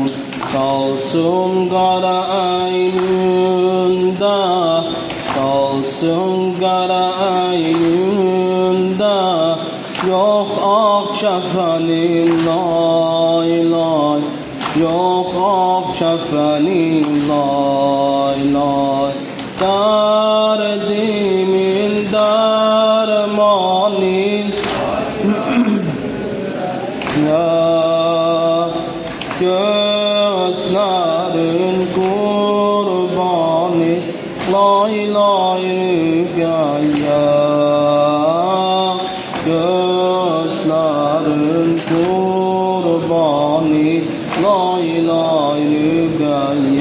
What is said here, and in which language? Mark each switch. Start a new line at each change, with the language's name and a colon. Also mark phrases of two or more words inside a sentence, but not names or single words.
Azerbaijani: Qalsın qara əynində, qalsın qara əynində, yox ağ kəfənin lay lay, yox ağ kəfənin lay lay.
Turkish: Derdimin dermanin ya gözlerin kurbani lay lay rügaya, gözlerin kurbani lay lay rügaya.